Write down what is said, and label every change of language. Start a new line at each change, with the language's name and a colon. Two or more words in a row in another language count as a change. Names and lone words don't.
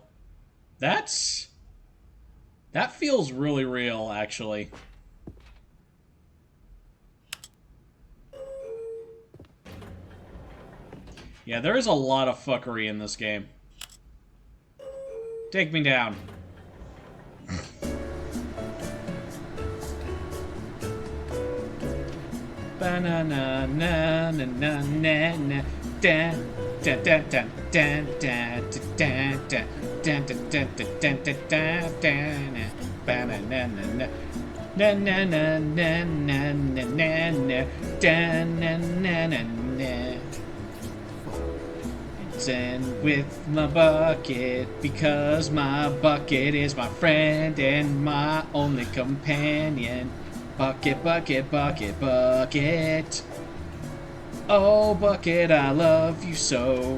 English: That feels really real, actually. Yeah, there is a lot of fuckery in this game. Take me down. Ba-na-na-na-na-na-na-na. Dan, dan, dan, dan, dan, dan, dan, dan, dan, dan, dan, dan, dan, dan, dan, ba-na-na-na-na. Na-na-na-na-na-na-na-na. Dan-na-na-na-na. And with my bucket, because my bucket is my friend and my only companion. Bucket, bucket, bucket, bucket. Oh, bucket, I love you so.